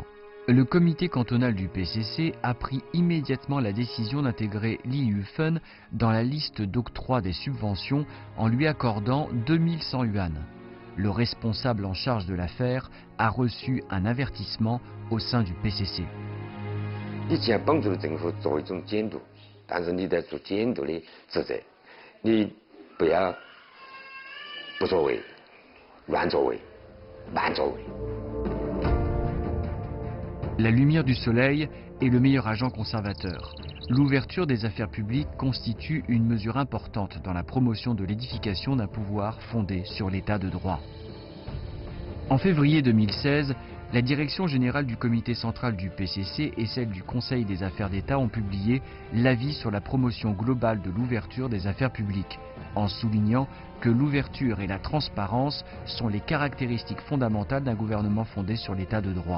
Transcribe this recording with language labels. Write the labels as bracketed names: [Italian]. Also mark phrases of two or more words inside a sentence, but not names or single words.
[French] Le comité cantonal du PCC a pris immédiatement la décision d'intégrer Li Yufen dans la liste d'octroi des subventions en lui accordant 2100 yuan. Le responsable en charge de l'affaire a reçu un avertissement au sein du PCC. [Chinese] 你既然帮助了政府做一种监督，但是你在做监督的职责。你不要不作为、乱作为、慢作为。 [French] La lumière du soleil est le meilleur agent conservateur. L'ouverture des affaires publiques constitue une mesure importante dans la promotion de l'édification d'un pouvoir fondé sur l'état de droit. En février 2016, la Direction générale du Comité central du PCC et celle du Conseil des affaires d'État ont publié l'avis sur la promotion globale de l'ouverture des affaires publiques, en soulignant que l'ouverture et la transparence sont les caractéristiques fondamentales d'un gouvernement fondé sur l'état de droit.